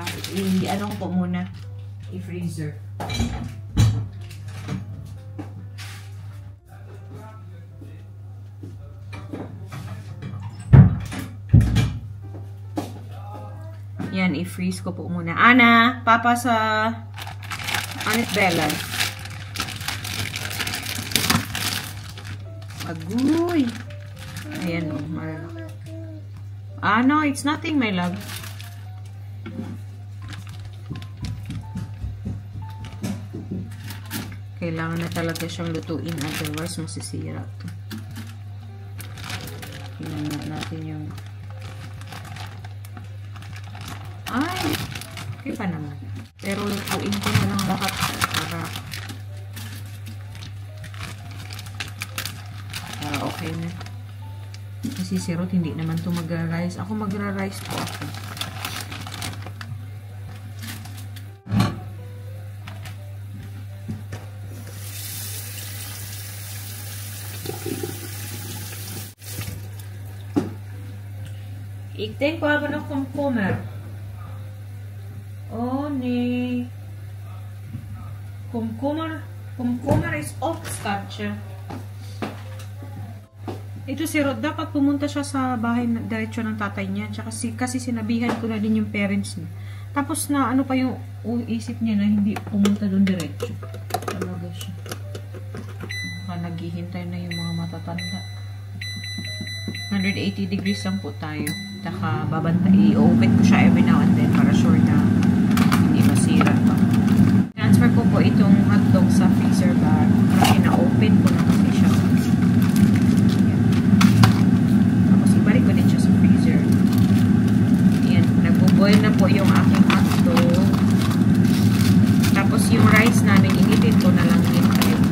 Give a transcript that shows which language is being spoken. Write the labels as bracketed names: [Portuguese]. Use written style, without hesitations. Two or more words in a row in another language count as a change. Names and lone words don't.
[Filipino] Ano ko po muna, i-freezer. Yan, i-freeze ko po muna. Ana, papa sa Anit Bella. Agoy. Ayan o. [English] No, it's nothing, my love. [Filipino] Kailangan na talaga siyang lutuin. Otherwise, masisira ito. Tingnan natin yung... Ay! Okay pa naman. Pero lutuin ko na lang lahat para okay na. Kasi si Rod hindi naman ito magra-rice. Ako magra-rice po ako. [Dutch] Ik denk we hebben nog komkommer. Oh nee. Komkommer is opstartje. [Filipino] Ito si Rod, dapat pumunta siya sa bahay na diretsyo ng tatay niya. Kasi sinabihan ko na din yung parents niya. Tapos na ano pa yung isip niya na hindi pumunta doon diretsyo. Talaga siya. Naghihintay na yung mga matatanda. 180 degrees lang po tayo. Taka babantay. I-open ko siya [English] every now and then [Filipino] para sure na hindi masira pa. Transfer ko po itong hotdog sa freezer bag. Kasi na-open ko na kasi siya. Tapos ibalik ko din siya sa freezer. Ayan. Nagbo-boil na po yung aking hotdog. Tapos yung rice namin, initin ko na lang din tayo.